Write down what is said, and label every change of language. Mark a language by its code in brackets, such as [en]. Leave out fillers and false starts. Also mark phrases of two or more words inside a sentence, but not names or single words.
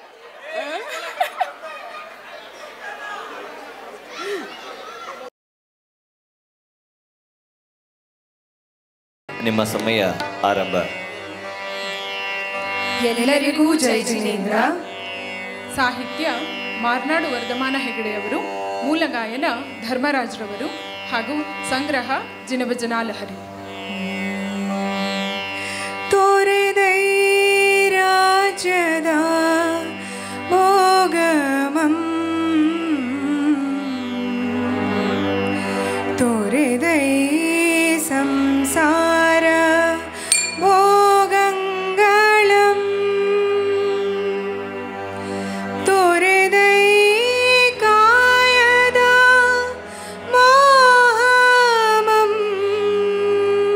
[kn] ನಿಮ್ಮ ಸಮಯ ಆರಂಭ. ಎಲ್ಲರಿಗೂ ಜೈ ಜಿನೇಂದ್ರ. ಸಾಹಿತ್ಯ ಮಾರ್ನಾಡು ವರ್ಧಮಾನ ಹೆಗಡೆಯವರು, ಮೂಲ ಗಾಯನ ಧರ್ಮರಾಜ್ರವರು ಹಾಗೂ ಸಂಗ್ರಹ ಜಿನಭಜನಾ ಲಹರಿ. ತೋರೆದೈ ರಾಜ್ಯದ ಭೋಗಮಂ ತೋರೆದೈ ಸಂಸಾರ ಭೋಗಂಗಳಂ ತೋರೆದೈ ಕಾಯದ ಮೋಹಮಂ